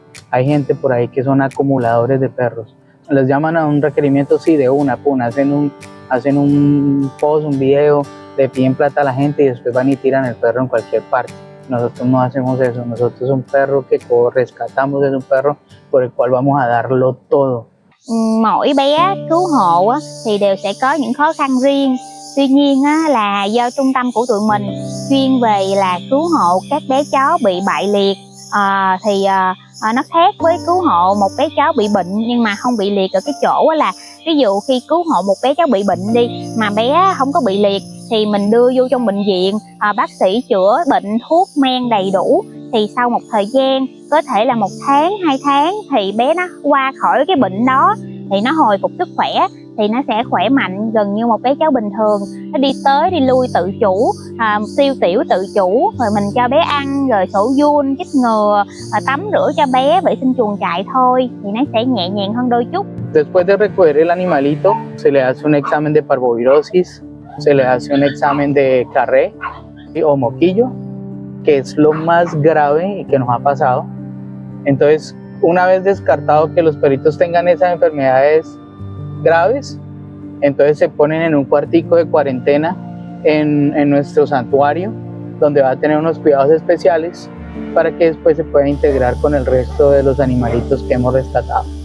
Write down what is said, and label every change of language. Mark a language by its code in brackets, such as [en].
[es] Hay gente por ahí que son acumuladores de perros. Les llaman a un requerimiento, sí, de una, hacen un post, un video, le piden plata a la gente y después van y tiran el perro en cualquier parte. Nosotros no hacemos eso, nosotros es un perro que rescatamos, es un perro por el cual vamos a darlo todo. [vi] Mỗi bé cứu hộ thì đều sẽ có những khó khăn riêng. Tuy nhiên là do trung tâm của tụi mình chuyên về là cứu hộ các bé chó bị bại liệt, thì nó khác với cứu hộ một bé chó bị bệnh nhưng mà không bị liệt ở cái chỗ là ví dụ khi cứu hộ một bé chó bị bệnh đi mà bé không có bị liệt thì mình đưa vô trong bệnh viện, bác sĩ chữa bệnh thuốc men đầy đủ, thì sau một thời gian có thể là 1 tháng 2 tháng thì bé nó qua khỏi cái bệnh đó, thì nó hồi phục sức khỏe, thì nó sẽ khỏe mạnh gần như một bé cháu bình thường. Nó đi tới đi lui tự chủ, tiêu tiểu tự chủ, rồi mình cho bé ăn, rồi sổ giun, chích ngừa, tắm rửa cho bé, vệ sinh chuồng trại thôi, thì nó sẽ nhẹ nhàng hơn đôi chút. [es] Después de recoger el animalito, se le hace un examen de parvovirosis, se le hace un examen de carré o moquillo, que es lo más grave que nos ha pasado. Entonces, una vez descartado que los perritos tengan esas enfermedades graves, entonces se ponen en un cuartico de cuarentena en nuestro santuario, donde va a tener unos cuidados especiales para que después se pueda integrar con el resto de los animalitos que hemos rescatado.